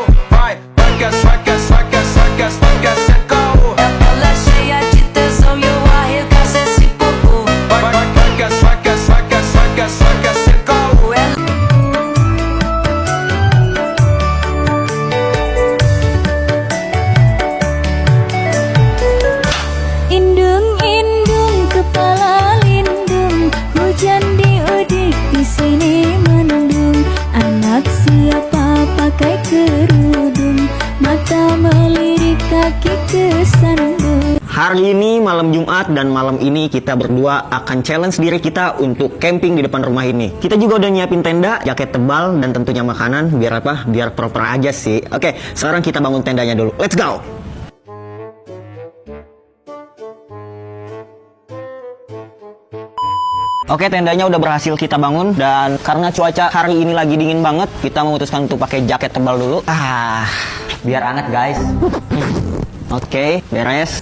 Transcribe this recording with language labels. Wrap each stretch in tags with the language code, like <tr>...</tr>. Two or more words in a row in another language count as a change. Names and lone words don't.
<pt>Vai, saca, esse caô. Ela cheia de tesão e eu arregaço esse popô. Vai, saca, esse caô.</pt> <id>Indung kepala lindung, hujan diudik di sini mendung. Anak siapa pakai kerudung, mata melirik kaki kesandung. Hari ini malam Jumat dan malam ini kita berdua akan challenge diri kita untuk camping di depan rumah ini. Kita juga udah nyiapin tenda, jaket tebal, dan tentunya makanan. Biar apa? Biar proper aja sih. Oke, sekarang kita bangun tendanya dulu.</id> <en>Let's go!</en> <id>Oke, tendanya udah berhasil kita bangun, dan karena cuaca hari ini lagi dingin banget, kita memutuskan untuk pakai jaket tebal dulu. Biar anget guys. Oke, beres.</id>